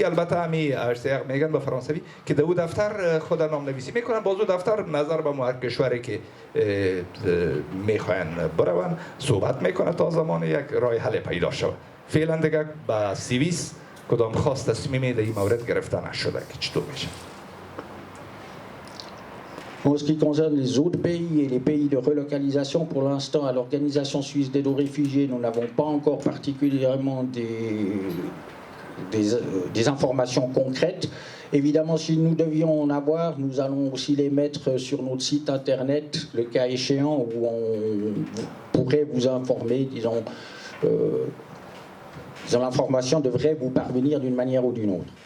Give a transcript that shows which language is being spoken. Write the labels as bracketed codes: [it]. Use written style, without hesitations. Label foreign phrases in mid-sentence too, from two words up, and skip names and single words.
[fa] البته همی HCR میگن به فرانسوی که در او دفتر خود نام نویسی میکنن. باز او دفتر نظر به هر کشوری که میخواین برون صحبت میکنه تا زمان یک راه حل پیدا شود. فعلا دیگه با سوئیس کدام خواست تصمیمی در این مورد گرفته نشده که چطور میشه. [fr] En ce qui concerne les autres pays et les pays de relocalisation, pour l'instant, à l'Organisation suisse d'aide aux réfugiés, nous n'avons pas encore particulièrement des informations concrètes. Évidemment, si nous devions en avoir, nous allons aussi les mettre sur notre site internet, le cas échéant, où on pourrait vous informer, disons l'information devrait vous parvenir d'une manière ou d'une autre.